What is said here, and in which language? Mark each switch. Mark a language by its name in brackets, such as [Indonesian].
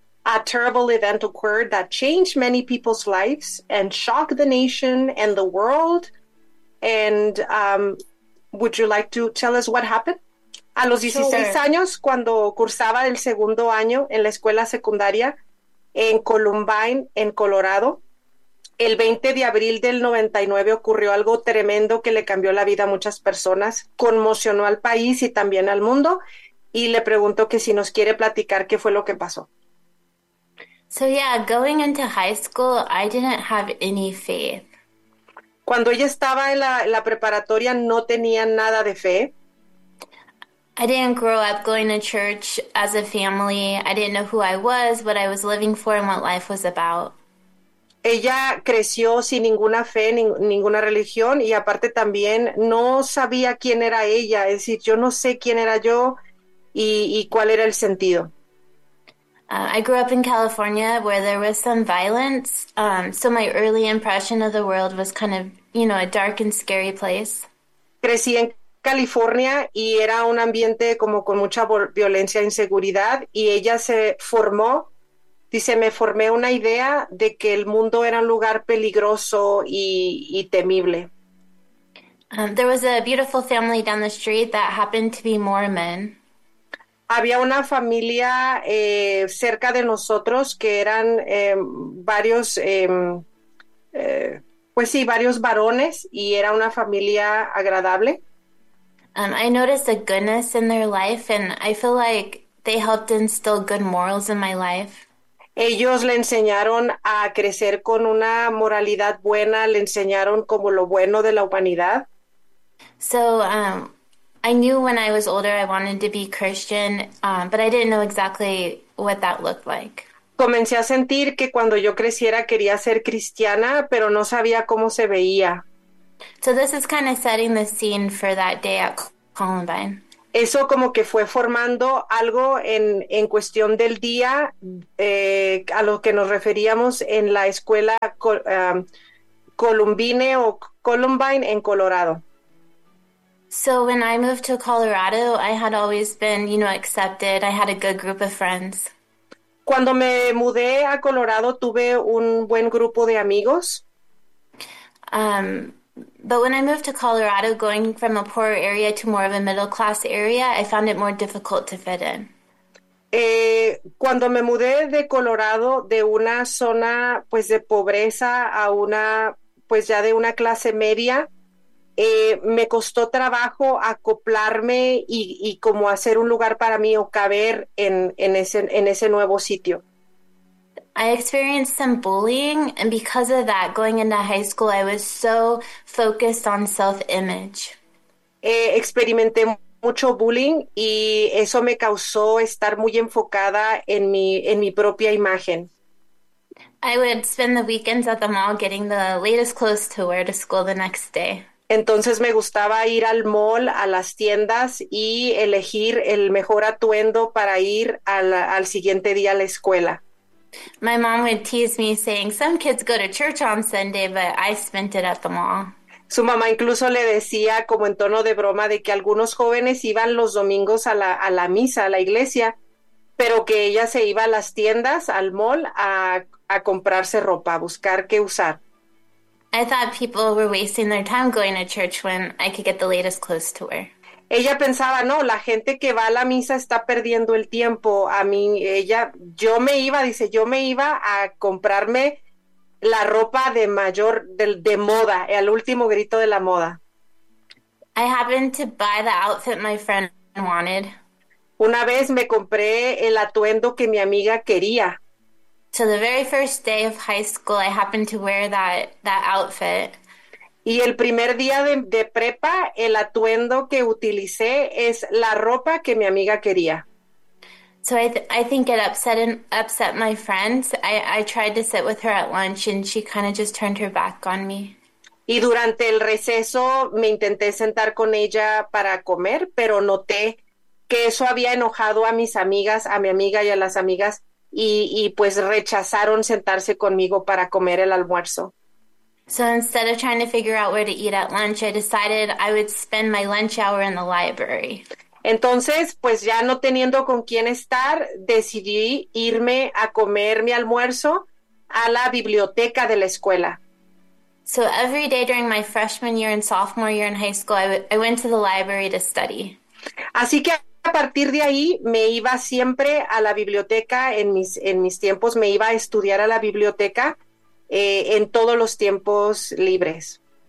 [English] A terrible event occurred that changed many people's lives and shocked the nation and the world. And would you like to tell us what happened? [Spanish] A los 16 años, cuando cursaba el segundo año en la escuela secundaria en Columbine, en Colorado, el 20 de abril del 99 ocurrió algo tremendo que le cambió la vida a muchas personas, conmocionó al país y también al mundo, y le pregunto que si nos quiere platicar qué fue lo que pasó. [English] So yeah, going into high school, I didn't have any faith. [Spanish] Cuando ella estaba en la preparatoria, no tenía nada de fe. [English] I didn't grow up going to church as a family. I didn't know who I was, what I was living for, and what life was about. [Spanish] Ella creció sin ninguna fe, ninguna religión, y aparte también no sabía quién era ella. Es decir, yo no sé quién era yo y cuál era el sentido. [English] I grew up in California where there was some violence, so my early impression of the world was kind of, you know, a dark and scary place. [Spanish] Crecí en California y era un ambiente como con mucha violencia e inseguridad, y ella se formó, dice, me formé una idea de que el mundo era un lugar peligroso y temible. [English] There was a beautiful family down the street that happened to be Mormon. [Spanish] Había una familia cerca de nosotros que eran varios, pues sí, varios varones, y era una familia agradable. [English] I noticed a goodness in their life, and I feel like they helped instill good morals in my life. [Spanish] Ellos le enseñaron a crecer con una moralidad buena, le enseñaron como lo bueno de la humanidad. [English] So, I knew when I was older I wanted to be Christian, but I didn't know exactly what that looked like. [Spanish] Comencé a sentir que cuando yo creciera quería ser cristiana, pero no sabía cómo se veía. [English] So this is kind of setting the scene for that day at Columbine. [Spanish] Eso como que fue formando algo en cuestión del día a lo que nos referíamos en la escuela Columbine o Columbine en Colorado. [English] So when I moved to Colorado, I had always been, accepted. I had a good group of friends. [Spanish] Cuando me mudé a Colorado, tuve un buen grupo de amigos. [English] But when I moved to Colorado, going from a poor area to more of a middle class area, I found it more difficult to fit in. [Spanish] Cuando me mudé de Colorado, de una zona pues de pobreza a una pues ya de una clase media, me costó trabajo acoplarme y como hacer un lugar para mí o caber en ese nuevo sitio. [English] I experienced some bullying, and because of that, going into high school, I was so focused on self-image. [Spanish] Experimenté mucho bullying y eso me causó estar muy enfocada en mi propia imagen. [English] I would spend the weekends at the mall getting the latest clothes to wear to school the next day. [Spanish] Entonces me gustaba ir al mall, a las tiendas y elegir el mejor atuendo para ir al siguiente día a la escuela. [English] My mom would tease me saying, "Some kids go to church on Sunday, but I spent it at the mall." [Spanish] Su mamá incluso le decía como en tono de broma de que algunos jóvenes iban los domingos a la misa, a la iglesia, pero que ella se iba a las tiendas, al mall, a comprarse ropa, a buscar qué usar. [English] I thought people were wasting their time going to church when I could get the latest clothes to wear. [Spanish] Ella pensaba, no, la gente que va a la misa está perdiendo el tiempo. A mí, ella, yo me iba, dice, yo me iba a comprarme la ropa de mayor, de moda, el último grito de la moda. [English] I happened to buy the outfit my friend wanted. [Spanish] Una vez me compré el atuendo que mi amiga quería. [English] So the very first day of high school, I happened to wear that outfit. [Spanish] Y el primer día de prepa, el atuendo que utilicé es la ropa que mi amiga quería. [English] So I think it upset my friends. I tried to sit with her at lunch, and she kind of just turned her back on me. [Spanish] Y durante el receso me intenté sentar con ella para comer, pero noté que eso había enojado a mis amigas, a mi amiga y a las amigas, y pues rechazaron sentarse conmigo para comer el almuerzo. [English] So instead of trying to figure out where to eat at lunch, I decided I would spend my lunch hour in the library. [Spanish] Entonces, pues ya no teniendo con quién estar, decidí irme a comer mi almuerzo a la biblioteca de la escuela. [English] So every day during my freshman year and sophomore year in high school, I went to the library to study. [Spanish] Así que a partir de ahí me iba siempre a la biblioteca en mis tiempos, me iba a estudiar a la biblioteca en todos los tiempos libres.